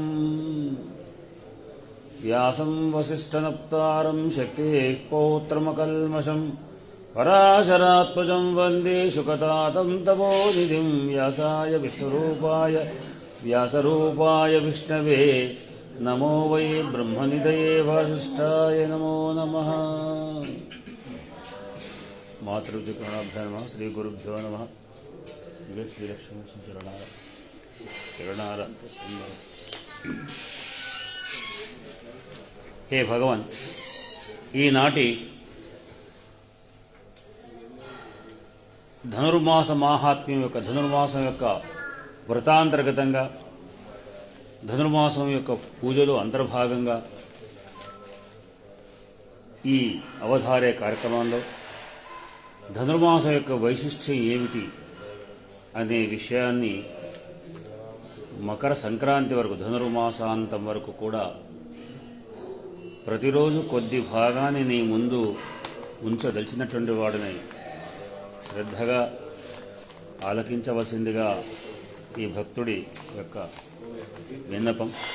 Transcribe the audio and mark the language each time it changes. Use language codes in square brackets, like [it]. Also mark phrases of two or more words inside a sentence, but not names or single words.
[sa] व्यासं वसिष्ठनप्तारं शक्तेः पौत्रमकल्मषम् पराशरात्मजं वन्दे शुकतातं तपोनिधिं व्यासरूपाय विष्णवे नमो वै ब्रह्मनिधये वासिष्ठाय नमो नमः। मातृपितॄणाभ्यो नमः। श्रीगुरुभ्यो नमः। श्रीलक्ष्मी चरणार हे भगवान, [te] ఈనాటి ధనుర్మాస మాహాత్మ్యం యొక్క ధనుర్మాసం యొక్క వ్రతాంతర్గతంగా ధనుర్మాసం యొక్క పూజలు అంతర్భాగంగా ఈ అవధారే కార్యక్రమంలో ధనుర్మాసం యొక్క వైశిష్ట్యం ఏమిటి అనే విషయాన్ని మకర సంక్రాంతి వరకు ధనుర్మాసాంతం వరకు కూడా ప్రతిరోజు కొద్ది భాగాన్ని నీ ముందు ఉంచదలిచినటువంటి వాడిని శ్రద్ధగా ఆలకించవలసిందిగా ఈ భక్తుడి యొక్క విన్నపం.